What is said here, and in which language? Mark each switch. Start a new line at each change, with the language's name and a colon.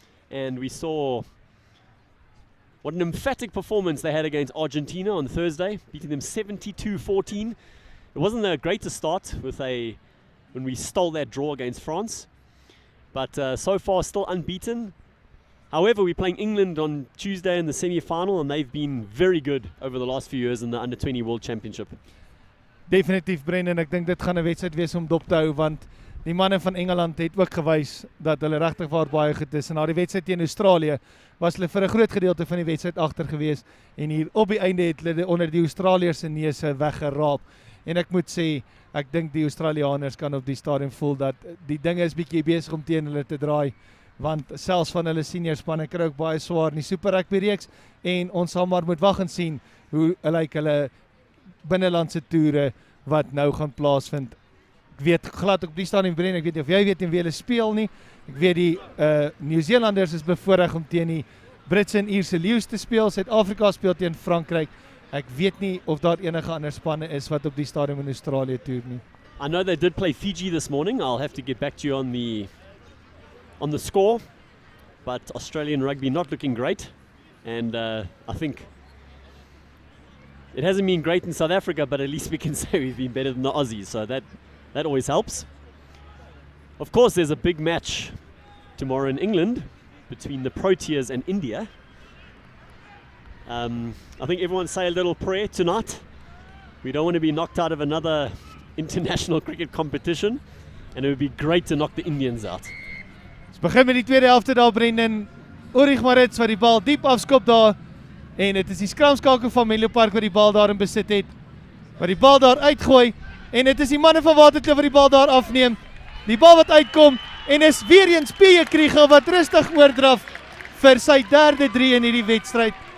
English: And we saw what an emphatic performance they had against Argentina on Thursday, beating them 72-14. It wasn't the greatest start when we stole that draw against France, but so far still unbeaten. However, we're playing England on Tuesday in the semi-final, and they've been very good over the last few years in the Under-20 World Championship.
Afrikaans: Definitief, Brendan, ek dink dit gaan 'n wedstryd wees om dop te hou, want die manne van Engeland het ook gewys dat hulle regtig waar baie goed is. En na die wedstryd teen Australië was hulle vir 'n groot gedeelte van die wedstryd agter gewees en hier op die einde het hulle onder die Australiërs se neuse weggeraap. En ek moet sê, ek dink die Australianers kan op die stadium voel dat die dinge is bietjie besig om teen hulle te draai, want selfs van hulle senior spanne kry ook baie swaar in die Super Rugby reeks en ons sal maar moet wag en sien hoe lyk hulle binnelandse toere wat nou gaan plaasvind. Ek weet glad op die stadium Bren, ek weet nie of jy weet en wie hulle speel nie. Ek weet die Nieu-Zeelanders is bevoorreg om teen die Britse en Ierse Leeu's te speel. Suid-Afrika speel teen Frankryk. Ek weet nie of daar enige ander spanne is wat op die stadium in Australië toer nie.
English: I know they did play Fiji this morning. I'll have to get back to you on the score. But Australian rugby not looking great. And I think it hasn't been great in South Africa, but at least we can say we've been better than the Aussies. So that always helps. Of course, there's a big match tomorrow in England between the Proteas and India. I think everyone say a little prayer tonight. We don't want to be knocked out of another international cricket competition, and it would be great to knock the Indians out.
Afrikaans: Ons begin met die tweede helfte daar, Brendan. Ulrich Maritz wat die bal diep afskop daar, en dit is die skramskakel van Menlopark wat die bal daar in besit het, wat die bal daar uitgooi, en dit is die manne van Waterkloof wat die bal daar afneem, die bal wat uitkom, en is weer eens P.J. Kriegel wat rustig oordraf vir sy derde 3 in hierdie wedstryd.